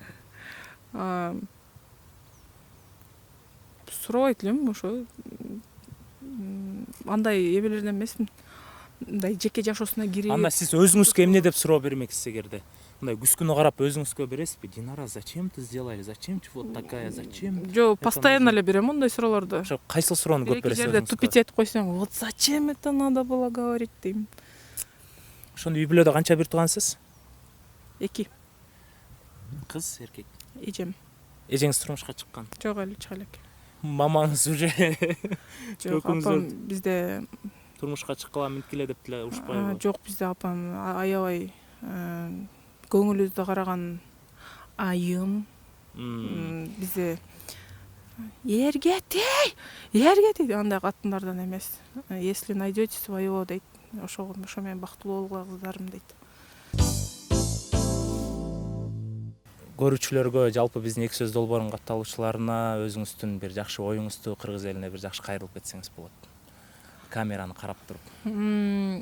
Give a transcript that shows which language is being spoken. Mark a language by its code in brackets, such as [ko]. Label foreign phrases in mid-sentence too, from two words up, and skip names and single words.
[ky] Сурабайт элем, ошо андай эбелерден эмесмин. Мындай жеке жашоосуна кирип. Анда сиз өзүңүзгө эмне деп суроо бермексиз эгерде? Мындай күскүнө карап өзүңүзгө бересизби? Динара, [ru] зачем ты сделали? Зачем вот такая? Зачем? [ky] Жо, постоянно эле берем ондай суроолорду. Ошо кайсыл суроону көп бересиз? Жерде тупить этип койсоң, [ru] вот зачем это надо было говорить дейм. [ky] Ошондо үй бүлөдө канча бир туугансыз? 2. Кыз, эркек. Эжем. Эжеңиз турмушка чыккан? Жок, эле чыга элек. Мамаңыз уже Жок, апам бизде турмушка чыккыла минткиле деп деле урушпайбы? Жок, бизде апам аябай көңүлүбүздө караган айым. Бизде эрге тей, андай катындардан эмес. [ru] Если найдете своего дейт. [ky] Ошо менен бактылуу болгула кыздарым дейт. Көрүүчүлөргө, жалпы биздин эки сөз долбоорунун катталуучуларына өзүңүздүн бир жакшы оюңузду кыргыз элине бир жакшы кайрылып кетсеңиз болот. Камераны карап туруп.